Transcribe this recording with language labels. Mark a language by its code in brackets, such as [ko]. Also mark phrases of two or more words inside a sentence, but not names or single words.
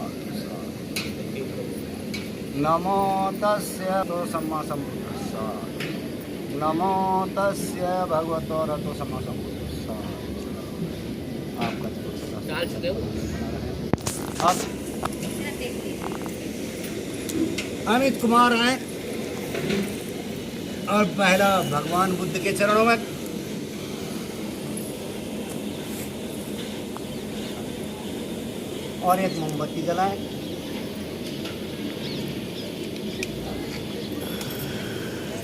[pi] नमो तस्य तो सम्मा सम्बुद्धस्स, नमो तस्य भगवतो अरहतो सम्मा सम्बुद्धस्स। [hi] अब अमित कुमार आए और पहला भगवान बुद्ध के चरणों में और एक मोमबत्ती जलाएं।